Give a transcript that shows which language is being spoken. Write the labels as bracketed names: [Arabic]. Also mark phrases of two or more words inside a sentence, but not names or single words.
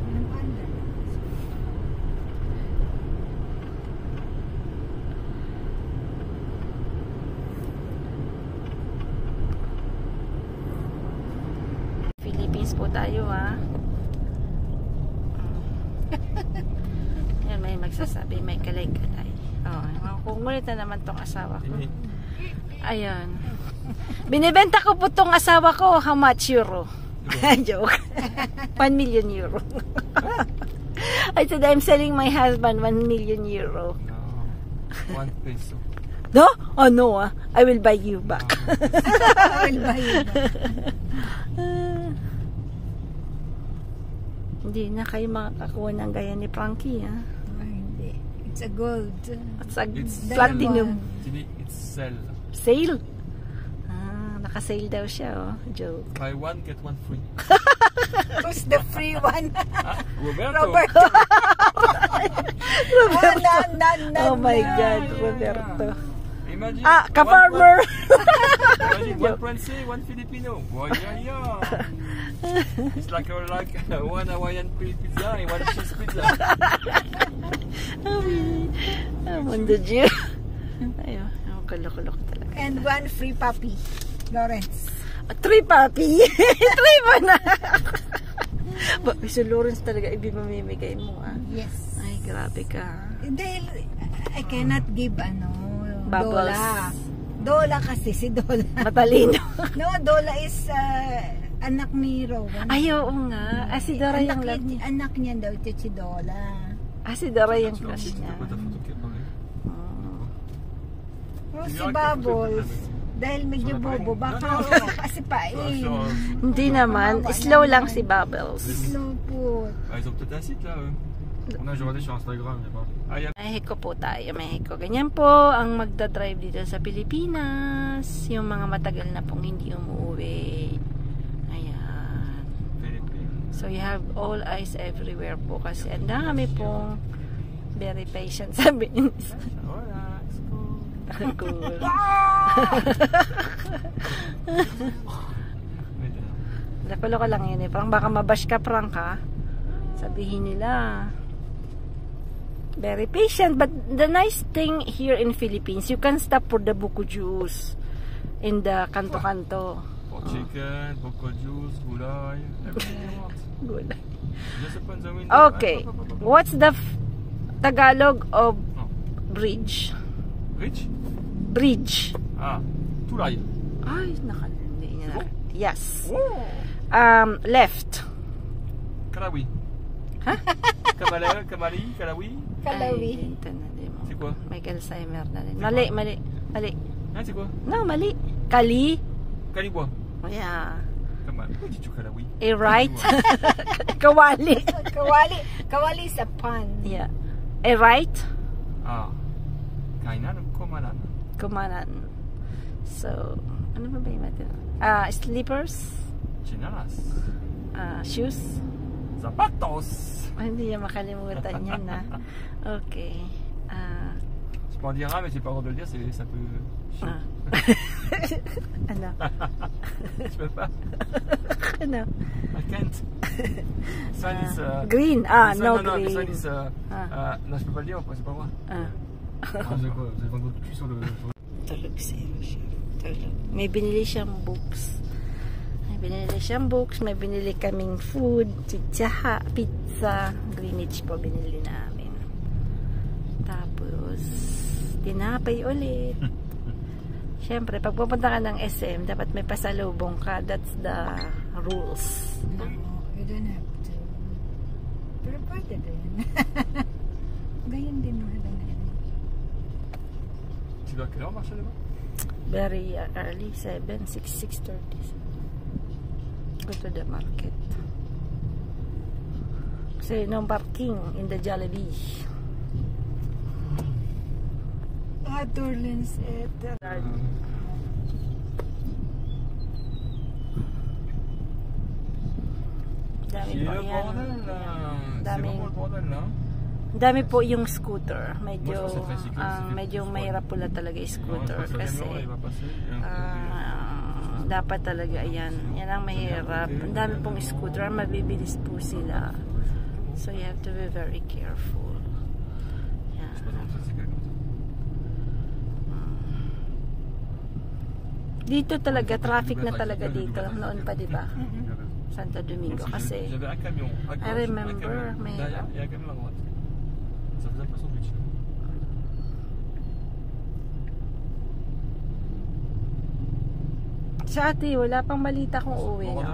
[Filipino] Philippines po tayo ha. Yan, may magsasabi, may kalay-kalay. Kungulit na naman tong asawa ko. Ayan. Binibenta ko po tong asawa ko. [English] How much euro? Joke. 1 million euro. I said, I'm selling my husband 1 million euro. No, 1 peso. No? Oh no, I will buy you back. I will buy you back. [Filipino] Hindi na kayo makakakuha ng gaya ni Frankie, ha? Hindi. [English] It's a gold. It's platinum. It's sale. Sale? [Filipino] Naka-sale daw siya, [English] oh. Joke. Buy one, get one free. Who's the free one? Roberto. Oh my God, Roberto. Imagine. [Filipino] Ka-farmer. [English] Imagine one Francais, one Filipino. Boy, yeah. It's like one Hawaiian pizza and one cheese pizza. Mundo Diyo. [Filipino] Ayun, kaloko-loko talaga. [English] And one free puppy. Lawrence. [Filipino] 3 puppy. 3 ba na? Si Lawrence talaga ibimamimigay mo, ah. [English] Yes. [Filipino] Ay, grabe ka. [English] Dahil I cannot give Bubbles. [Filipino] Dola kasi si Dola. Matalino. [English] No, Dola is [Filipino] anak ni [English] Rowan. [Filipino] Ay, oo nga. Si Dora yung love niya. Anak niya daw ito si Dola. Si Dora yung crush niya. Si Bubbles. Dahil medyo bobo. Baka kasi pain. Hindi naman. Slow lang si Bubbles. Slow po. [French] Ils ont peut-être un site là. On a regardé sur Instagram. [Filipino] Mexico po tayo. Mexico. Ganyan po ang magdadrive dito sa Pilipinas. Yung mga matagal na pong hindi umuwi. Ayan. [English] So you have all eyes everywhere [Filipino] po kasi ang dami pong [English] Very patient, [Filipino] sabi niya. [French] Voilà, c'est cool. Cool. [Filipino] Loko-loko lang yun eh. Parang baka mabash ka, prank ha. Sabihin nila. [English] Very patient. But the nice thing here in Philippines, you can stop for the buko juice in the kanto-kanto. For chicken, buko juice, gulay, everything you want. Gulay. Just open the window. Okay. What's the Tagalog of bridge? Rich? Bridge. [Filipino] Ah, tulay. Ay, hindi niya. Yes. [English] Oh. Left. [Filipino] Kalawi. Huh? Kamali, Kalawi. Kalawi. [French] C'est quoi? [Filipino] May Alzheimer na rin. Mali. [French] Hein, c'est quoi? [Filipino] No, mali. Kali. Kaliwa. [English] Oh, yeah. [Filipino] Kamali. [French] Pourquoi dis-tu Kalawi? [English] A right. [Filipino] Kawali. Kawali sa pan. [English] Yeah. A right. [Filipino] Ah. Kainan, kumanan. Kumanan. So, ano ba yung natin? [English] Slippers. [Filipino] Chinalas. [English] Shoes. [Filipino] Zapatos. Hindi niya makalimutan yan na. [English] Okay. [French] Je peux en dire un, mais j'ai pas le droit de le dire, ça peut... [Filipino] Ano? [French] Je peux pas. [Filipino] Ano? [English] I can't. This one is... green. No, Green. this one is... [French] non, je peux pas le dire, c'est pas moi. Vous avez vendu votre cul sur le... [Filipino] Tulog siya. Tulog. May binili siyang books. May binili kaming food, pizza, Greenwich po binili namin. Tapos, tinapay ulit. Siyempre, pag pupunta ka ng SM, dapat may pasalubong ka. [English] That's the rules. No, you don't have to. [Filipino] Pero pwede din. Ganyan din mo na. [French] Tu dois à quelle heure marcher là-bas? [English] Very early, 6:30. Go to the market. Kasi no parking in the Jollibee. Turlins et. [Filipino] Dami po yan. Dami po yung scooter. Medyo mahirap pula talaga yung scooter. Kasi dapat talaga yan ang mahirap. Ang dami pong scooter, mabibilis po sila, [English] so you have to be very careful. [Filipino] Yan. Dito talaga traffic na talaga dito noon pa, diba? Santo Domingo kasi [English] I remember [Filipino] may sa ate, wala pang malita kung uuwi na.